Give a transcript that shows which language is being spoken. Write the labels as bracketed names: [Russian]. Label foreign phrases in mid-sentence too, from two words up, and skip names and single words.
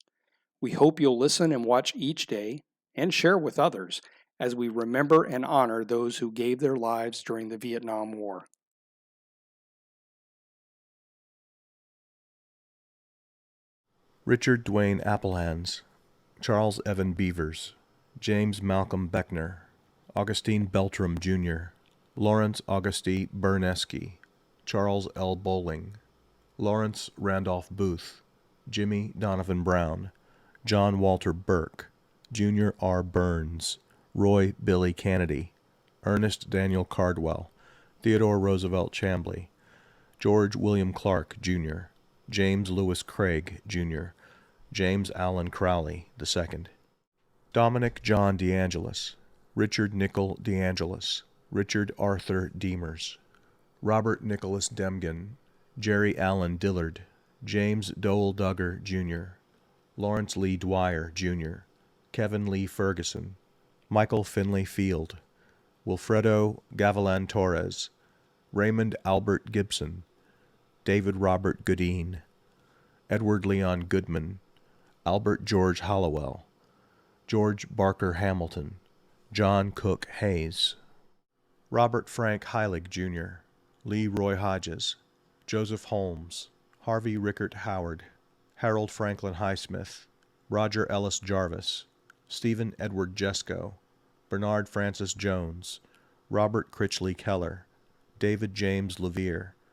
[English] We hope you'll listen and watch each day and share with others as we remember and honor those who gave their lives during the Vietnam War. Richard Dwayne Applehands, Charles Evan Beavers, James Malcolm Beckner, Augustine Beltram, Jr., Lawrence Auguste Bernesky, Charles L. Bowling, Lawrence Randolph Booth, Jimmy Donovan Brown, John Walter Burke, Junior R. Burns, Roy Billy Kennedy, Ernest Daniel Cardwell, Theodore Roosevelt Chambly, George William Clark, Jr., James Lewis Craig, Jr., James Allen Crowley, II, Dominic John DeAngelis, Richard Nicol DeAngelis, Richard Arthur Demers, Robert Nicholas Demgen, Jerry Allen Dillard, James Dowell Duggar, Jr., Lawrence Lee Dwyer, Jr., Kevin Lee Ferguson, Michael Finley Field, Wilfredo Gavilan Torres, Raymond Albert Gibson, David Robert Goodine, Edward Leon Goodman, Albert George Hollowell, George Barker Hamilton, John Cook Hayes, Robert Frank Heilig, Jr., Lee Roy Hodges, Joseph Holmes, Harvey Rickert Howard, Harold Franklin Highsmith, Roger Ellis Jarvis, Stephen Edward Jesko, Bernard Francis Jones, Robert Critchley Keller, David James Levere,